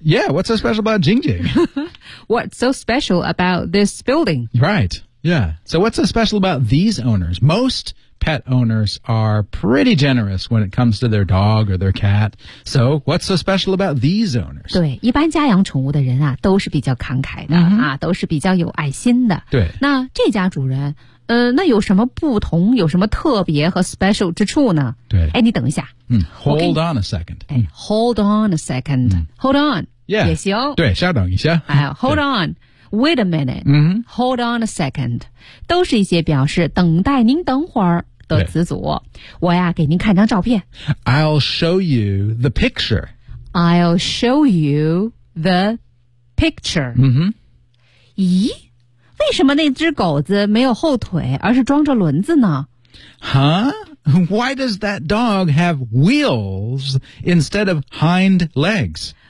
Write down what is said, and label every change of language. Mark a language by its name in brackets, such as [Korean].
[English] Yeah, yeah what's so special about Jing Jing? What's so special about this building? Right, yeah. So what's so special about these owners? Most pet owners are pretty generous when it comes to their dog or their cat. So what's so special about these owners? [Chinese] 对，一般家养宠物的人啊，都是比较慷慨的、 mm-hmm. 啊，都是比较有爱心的。对，那这家主人那有什么不同有什么特别和 special 之处呢对。哎你等一下。 [English] 嗯 ,hold on a second. 哎 ,hold on a second.、嗯、 hold on. Yeah. [Chinese] 也行。对稍等一下。 [English] 哎 ,hold on. Wait a minute.、嗯、 hold on a second. [Chinese] 都是一些表示等待您等会儿的词组。我呀给您看张照片。 [English] I'll show you the picture. I'll show you the picture. 嗯哼。 [Chinese] 咦为什么那只狗子没有后腿而是装着轮子呢 Huh? [English] Why does that dog have wheels instead of hind legs?